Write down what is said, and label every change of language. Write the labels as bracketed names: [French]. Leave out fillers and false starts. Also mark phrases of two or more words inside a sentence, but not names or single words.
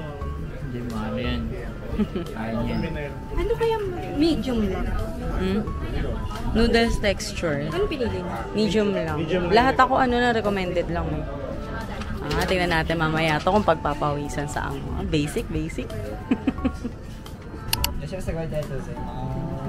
[Filipino] Hindi mo ano yan. Kaya niya. Ano kaya medium lang? [English] Noodles texture. [Filipino] Ano pinili mo? Medium lang. Medium lang. Lahat ako ano na recommended lang. Tingnan natin mamaya to kung pagpapawisan sa ang basic. [Japanese] いらっしゃいませ。ご来店ありがとうございます。